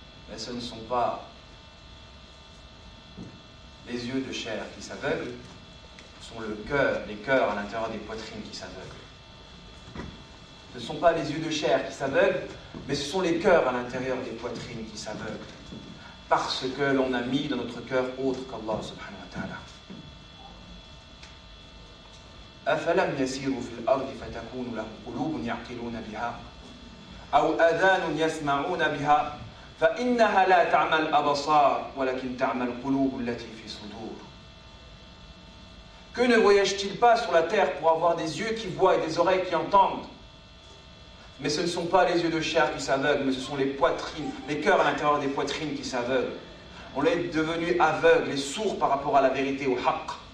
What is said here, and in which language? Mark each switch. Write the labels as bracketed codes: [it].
[fr] Mais ce ne sont pas les yeux de chair qui s'aveuglent, ce sont les cœurs à l'intérieur des poitrines qui s'aveuglent. Ce ne sont pas les yeux de chair qui s'aveuglent, mais ce sont les cœurs à l'intérieur des poitrines qui s'aveuglent. Parce que l'on a mis dans notre cœur autre qu'Allah subhanahu wa ta'ala. [ar] أفلم يسيروا في الأرض فتكون لهم قلوب يعقلون بها أو آذان يسمعون بها فإنها لا تعمى الأبصار ولكن تعمى القلوب التي في صدور. [fr] Que ne voyage-t-il pas sur la terre pour avoir des yeux qui voient et des oreilles qui entendent? Mais ce ne sont pas les yeux de chair qui s'aveuglent, mais ce sont les poitrines, les cœurs à l'intérieur des poitrines qui s'aveuglent. On est devenus aveugles et sourds par rapport à la vérité, au haqq.